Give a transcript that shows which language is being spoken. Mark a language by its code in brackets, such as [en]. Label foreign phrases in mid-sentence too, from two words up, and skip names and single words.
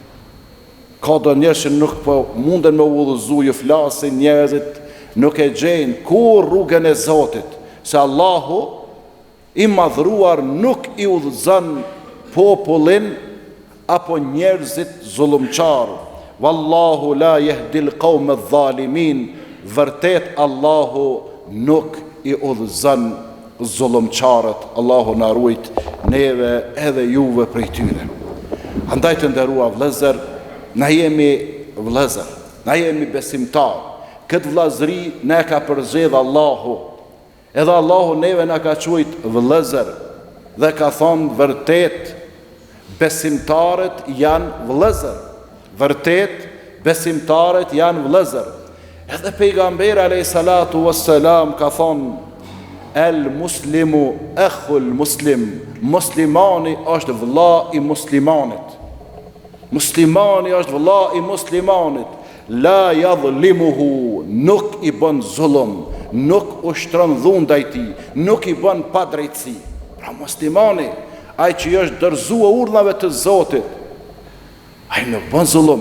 [sq] Ka do njerëz që nuk po munden me udhëzu, ju flasin njerëzit, nuk e gjejnë kur rrugën e Zotit, se Allahu i madhruar nuk i udhëzon popullin apo njerëzit zullumçar. [ar] والله لا يهدي القوم الظالمين, [sq] vërtet Allahu nuk i udhëzon zullumçarët. Allahu na ruajt neve edhe juve prej tyre. Andaj të nderua vëllezër, na jemi vëllezër, na jemi besimtar. Këtë vëllazëri ne ka përzgjedh Allahu. Edhe Allahu neve na ka quajt vëllezër dhe ka thonë vërtet besimtarët janë vëllezër. Vërtet besimtarët janë vëllezër. Edhe pejgamberi [ar] عليه الصلاة والسلام [sq] ka thonë [ar] المسلم أخو المسلم, [sq] muslimani është vëlla i muslimanit. Muslimani është vëlla i muslimanit. [ar] لا يظلمه, [sq] nuk i bën zullum, nuk ushtron dhunë ndaj tij, nuk i bën pa drejtësi. Pra muslimani, ai që është dorëzuar urdhave të Zotit, ai nuk bën zullum.